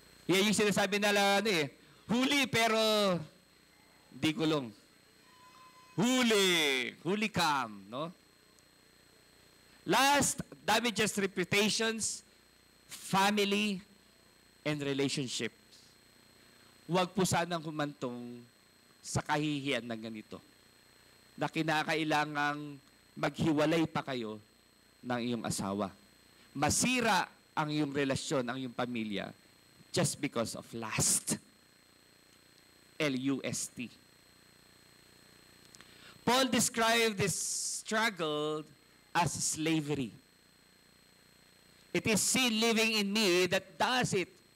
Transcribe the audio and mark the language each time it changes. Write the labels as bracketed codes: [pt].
[tl] Yan yung sinasabi nila, huli pero di kulong. Huli cam, no? [en] Last, damages reputations, family, and relationships. [tl] Huwag po sanang humantong sa kahihiyan ng ganito. Na kinakailangang maghiwalay pa kayo ng iyong asawa. Masira ang iyong relasyon, ang iyong pamilya, [en] just because of lust. L-U-S-T. Paul described this struggle as slavery. It is sin living in me that does it.